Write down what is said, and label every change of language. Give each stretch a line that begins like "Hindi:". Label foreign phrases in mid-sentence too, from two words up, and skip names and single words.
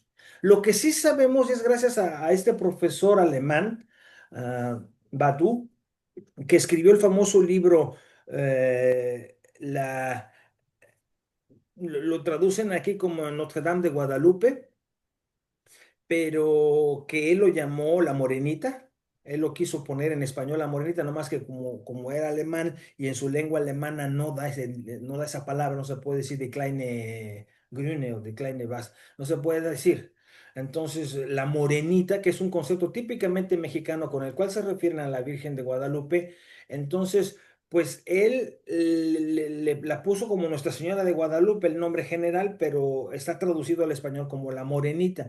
Spanish: Lo que sí sabemos es gracias a este profesor alemán, Badu, que escribió el famoso libro, lo traducen aquí como Notre Dame de Guadalupe, pero que él lo llamó La Morenita. Él lo quiso poner en español La Morenita, nomás que como era alemán y en su lengua alemana no da esa palabra, no se puede decir
German: Die kleine Grüne
Spanish: o
German: Die kleine was,
Spanish: no se puede decir. Entonces, La Morenita, que es un concepto típicamente mexicano con el cual se refieren a la Virgen de Guadalupe, entonces, pues él la puso como Nuestra Señora de Guadalupe, el nombre general, pero está traducido al español como La Morenita.